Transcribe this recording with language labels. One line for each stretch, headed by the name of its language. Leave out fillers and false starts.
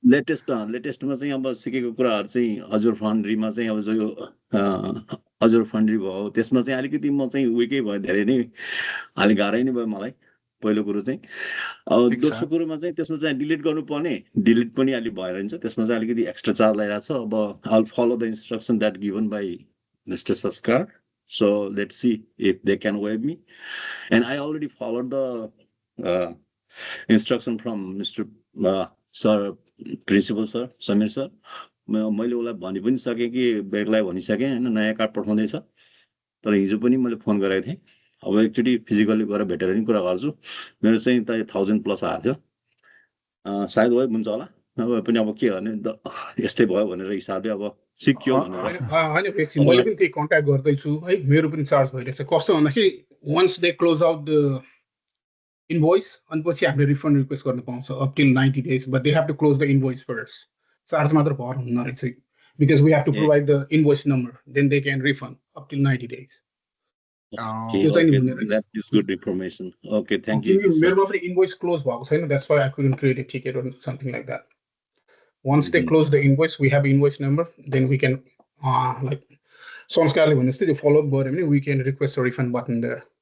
Nepali: लेटेस्टमा चाहिँ अब सिकेको कुराहरू चाहिँ अजुर फाउन्ड्रीमा चाहिँ अब जो यो अजुर फाउन्ड्री भयो त्यसमा चाहिँ अलिकति म चाहिँ विकै भयो, धेरै नै अलिक गाह्रै नै भयो मलाई पहिलो कुरो चाहिँ। अब दोस्रो कुरोमा चाहिँ त्यसमा चाहिँ डिलिट गर्नुपर्ने, डिलिट पनि अलिक भएर हुन्छ, त्यसमा चाहिँ अलिकति एक्स्ट्रा चार्ज लागिरहेको छ।
English: Now I will follow the instruction that given by mister Sanskar, so let's see if they can waive me. And I already followed the instruction from Mr. Sir, Principal Sir, Samir Sir.
Nepali: मैले उसलाई भनि पनि सकेँ कि ब्यागलाई भनिसकेँ होइन, नयाँ कार्ड पठाउँदैछ। तर हिजो पनि मैले फोन गरेको थिएँ। अब एकचोटि फिजिकल्ली गएर भेटेर नि कुरा गर्छु। मेरो चाहिँ त 1000+ आएको थियो, सायद वेब हुन्छ होला। नभए पनि अब के गर्ने, यस्तै भयो भनेर हिसाबले अब सिक्यो भनेर। होइन एकछिन मैले पनि त्यही कन्ट्याक्ट गर्दैछु है, मेरो पनि चार्ज भइरहेछ। कस्तो भन्दाखेरि
English: once they close out the invoice
Nepali: अनि पछि हामीले रिफन्ड रिक्वेस्ट गर्न पाउँछ
English: Up till 90 days, but they have to close the invoice first.
Nepali: Charge मात्र भर हुन्न रहेछ,
English: Because we have to provide the invoice number, then they can refund up till 90 days। Okay, that is good information. Okay, thank you.
Nepali: मेरोमा पनि invoice close भएको छैन,
English: That's why I couldn't create a ticket or something like that. Once they close the invoice, we have invoice number, then we can like Sanskarle
Nepali: भने जस्तै त्यो
English: follow up
Nepali: गरे भने
English: we can request a refund button there.